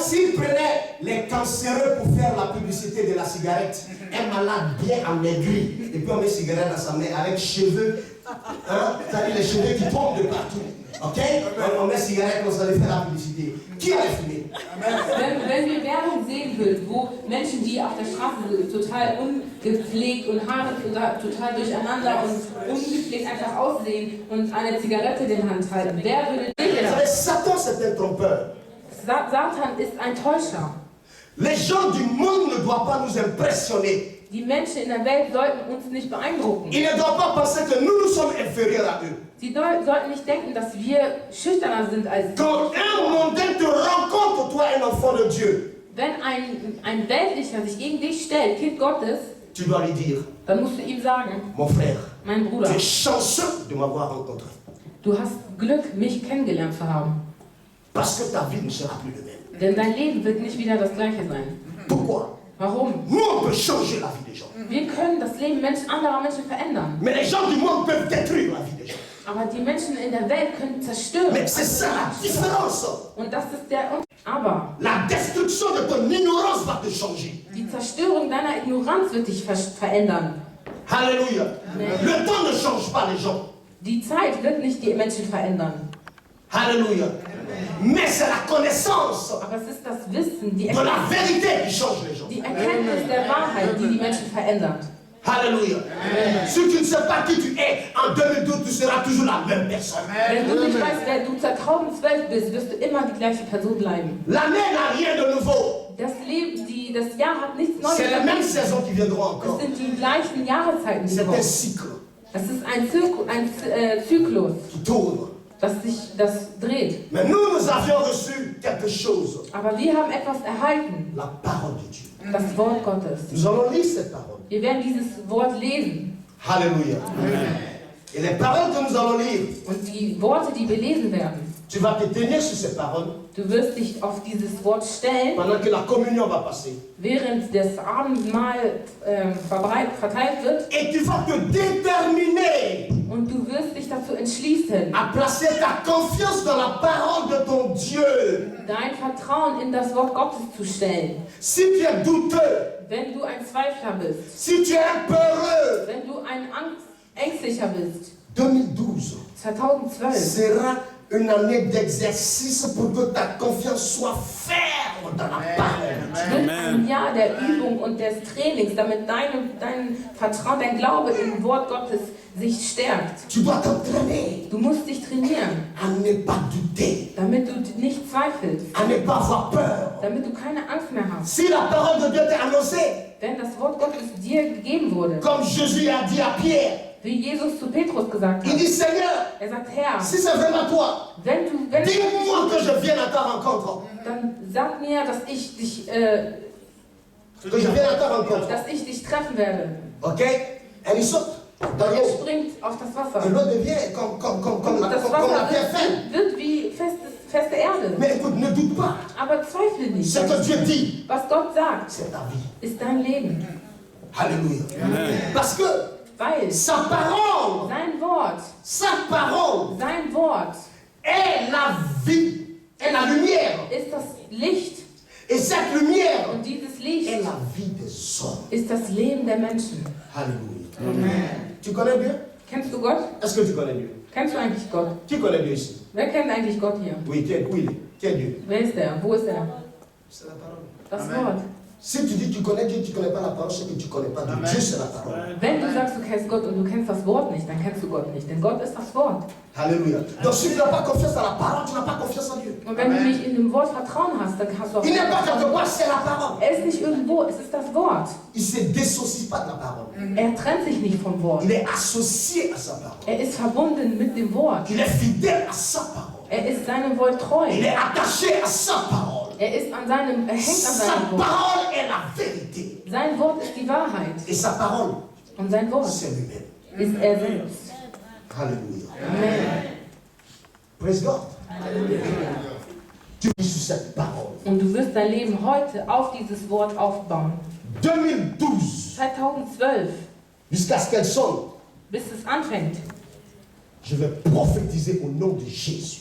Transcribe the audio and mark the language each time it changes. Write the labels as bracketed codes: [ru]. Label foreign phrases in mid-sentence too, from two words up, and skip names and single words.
[fr] s'ils prenaient les cancéreux pour faire la publicité de la cigarette, un malade bien amaigri, et puis on met une cigarette dans sa main avec cheveux, hein, c'est-à-dire les cheveux qui tombent de partout. Ok? On met cigarette, on allait faire la publicité. Qui allait fumer? [de] Wenn wir Werbung sehen würden, wo Menschen, die auf der Straße sind, total ungepflegt und Haare total durcheinander und ungepflegt einfach aussehen und eine Zigarette in der Hand halten, wer würde [fr] Vous [de] das? [fr] savez, Satan c'est un trompeur. [de] Satan ist ein Täuscher. [fr] Les gens du monde ne doivent pas nous impressionner. [de] Die Menschen in der Welt sollten uns nicht beeindrucken. [fr] Ils ne doivent pas penser que nous sommes inférieurs à eux. [de] Sie sollten nicht denken, dass wir schüchterner sind als sie. [fr] Quand un mondain te rencontre, toi, un enfant de Dieu, [de] Wenn ein Weltlicher sich gegen dich stellt, Kind Gottes, [fr] tu dois lui dire, [de] dann musst du ihm sagen, [fr] mon frère, [de] mein Bruder, [fr] tu es chanceux de m'avoir rencontré. [de] du hast Glück, mich kennengelernt zu haben. [fr] Parce que ta vie ne sera plus la même. [de] Denn dein Leben wird nicht wieder das gleiche sein. [fr] Pourquoi? [de] Warum? [fr] Nous, on peut changer la vie des gens. [de] Wir können das Leben anderer Menschen verändern. [fr] Mais les gens du monde peuvent détruire la vie des gens. [de] Aber die Menschen in der Welt können zerstören. [fr] Mais c'est ça la différence. [de] Und das ist der Unterschied. Aber [fr] La destruction de ton ignorance va te changer. [de] die Zerstörung deiner Ignoranz wird dich verändern. [fr] Alléluia. Le temps ne change pas les gens. [de] Die Zeit wird nicht die Menschen verändern. [fr] Alléluia. Mais c'est la connaissance [de] Aber es ist das Wissen, die [fr] de la vérité qui change les gens. [de] Erkenntnis der Wahrheit, die die Menschen verändert. [fr] Alléluia. Si tu ne sais pas qui tu es, en 2012, tu seras toujours la même personne. [de] Wenn du nicht weißt, wer du 2012 bist, wirst du immer die gleiche Person bleiben. [fr] L'année n'a rien de nouveau. [de] Das Jahr hat nichts Neues. [fr] C'est les mêmes saisons qui viendront encore. [de] Es sind die gleichen Jahreszeiten, die [fr] C'est un [de] kommen. [fr] cycle [de] Es ist ein Zyklus, [fr] qui tourne. [de] das dreht. [fr] Mais nous avions reçu quelque chose. [de] Aber wir haben etwas erhalten, [fr] La parole de Dieu. [de] das Wort Gottes. [fr] Nous allons lire cette parole. [de] Wir werden dieses Wort lesen. [fr] Alléluia. Et les paroles que nous allons lire, [de] Und die Worte, die wir lesen werden, [fr] tu vas te tenir sur ces paroles [de] du wirst dich auf dieses Wort stellen, [fr] pendant que la communion va passer. [de] während das Abendmahl verteilt wird. [fr] Et tu vas te déterminer [de] Und du wirst dich dazu entschließen, [fr] à placer ta confiance dans la parole de ton Dieu. [de] dein Vertrauen in das Wort Gottes zu stellen. [fr] Si tu es douteux, [de] Wenn du ein Zweifler bist, [fr] si tu es peureux, [de] wenn du ein ängstlicher bist, [fr] 2012 [de] 2012 [fr] sera une année d'exercice pour que ta confiance soit ferme dans la parole. [de] wird ein Jahr der Übung und des Trainings, damit dein Vertrauen, dein Glaube im Wort Gottes sich stärkt. [fr] Tu dois t'entraîner [de] Du musst dich trainieren, [fr] à ne pas douter, [de] damit du nicht zweifelst, [fr] à ne pas avoir peur. [de] damit du keine Angst mehr hast. [fr] Si la parole de Dieu t'est annoncée, [de] Wenn das Wort Gottes dir gegeben wurde, [fr] comme Jésus a dit à Pierre, [de] wie Jesus zu Petrus gesagt [fr] il [de] hat, [fr] dit Seigneur, [de] er sagt, Herr, [fr] si c'est vraiment toi, [de] wenn [fr] dis-moi que je vienne à ta rencontre. [de] dann sag mir, dass ich dich [fr] Que je vienne à ta rencontre. [de] treffen werde. [fr] Ok? Elle y saute. Dans [de] Er [fr] l'eau. [de] springt auf das [fr] Et [de] Wasser. [fr] l'eau devient comme la [de] Das [fr] pierre [de] Wasser [fr] ferme. [de] wird wie feste Erde. [fr] Mais écoute, ne doute pas. [de] Aber zweifle nicht. [fr] Ce que Dieu dit, [de] Was Gott sagt, [fr] c'est ta vie. [de] ist dein Leben. [fr] Alléluia. Parce que [de] Weil [fr] sa parole, [de] sein Wort [fr] est la vie, est la lumière. [de] ist das Licht. [fr] Et cette lumière [de] Und dieses [fr] est [de] Licht [fr] la vie des hommes. [de] ist das Leben der Menschen. [fr] Alléluia. Tu connais Dieu? [de] Kennst du Gott? [fr] Est-ce que tu connais Dieu? [de] Kennst du eigentlich Gott? [fr] Qui connaît Dieu ici? [de] Wer kennt eigentlich Gott hier? [fr] Oui, où il est? Qui est Dieu? [de] Wer ist er? Wo ist er? [fr] C'est la parole. [de] Das Wort. [fr] Si tu dis que tu connais Dieu, tu ne connais pas la parole, c'est que tu ne connais pas Dieu. Dieu, c'est la parole. [de] Wenn du sagst, du kennst Gott und du kennst das Wort nicht, dann kennst du Gott nicht. Denn Gott ist das Wort. [fr] Alléluia. Donc si tu n'as pas confiance dans la parole, tu n'as pas confiance en Dieu. [de] Und wenn du nicht in dem Wort Vertrauen hast, dann hast du auch [fr] Il n'est pas quelque part, c'est la parole. [de] Er ist nicht irgendwo, es ist das Wort. [fr] Il ne se dissocie pas de la parole. [de] Er trennt sich nicht vom Wort. [fr] Il est associé à sa parole. [de] Er ist verbunden mit dem Wort. [fr] Il est fidèle à sa parole. [de] Er ist seinem Wort treu. [fr] Il est attaché à sa parole. [de] Er hängt an seinem [fr] Sa [de] Wort. [fr] parole est la vérité. [de] Sein Wort ist die Wahrheit. [fr] Et sa parole, [de] Und sein Wort [fr] c'est lui-même. [de] ist er selbst. [fr] Alléluia. Amen. [en] Praise God. [fr] Tu vis sur cette parole. [de] Und du wirst dein Leben heute auf dieses Wort aufbauen. [fr] 2012, [de] 2012, [fr] jusqu'à ce qu'elle sonne, [de] bis es anfängt, [fr] je vais prophétiser au nom de Jésus.